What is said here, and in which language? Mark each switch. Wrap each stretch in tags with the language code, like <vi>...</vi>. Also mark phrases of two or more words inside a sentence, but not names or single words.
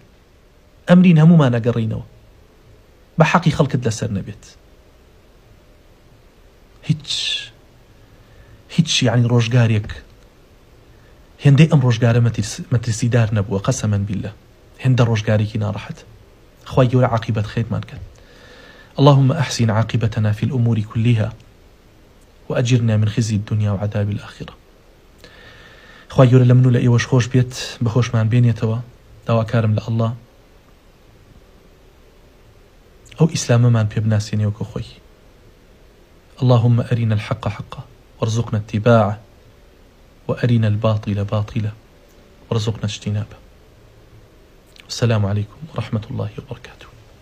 <ckb>ئەمرین هەمومان ئەگەڕینەوە، بە حەقی خەڵکت لەسەر نەبێت. هیچ یعنی ڕۆژگارێک هێندەی ئەم ڕۆژگارە مەترسیدار نەبووە،</ckb> <ar>قەسەمەن بیلله.</ar> <ckb>هێندە ڕۆژگارێکی ناڕەحەت. خوای گەورە عاقبەت خێرمان کەن.</ckb> <ar>اللهم أحسن عاقبتنا في الأمور كلها وأجرنا من خزي الدنيا وعذاب الآخرة.</ar> <ckb>خوای گەورە لە من و لە ئێوەش خۆش بێت، بەخۆشمان بێنێتەوە. داواکارم لە ئەڵڵا ئەو ئیسلامەمان پێ بناسێنێ وەکو خۆی.</ckb> <ar>اللهم أرنا الحق حقا وارزقنا اتباعه وأرنا الباطل باطلا وارزقنا اجتنابه. السلام عليكم ورحمة الله وبركاته.</ar>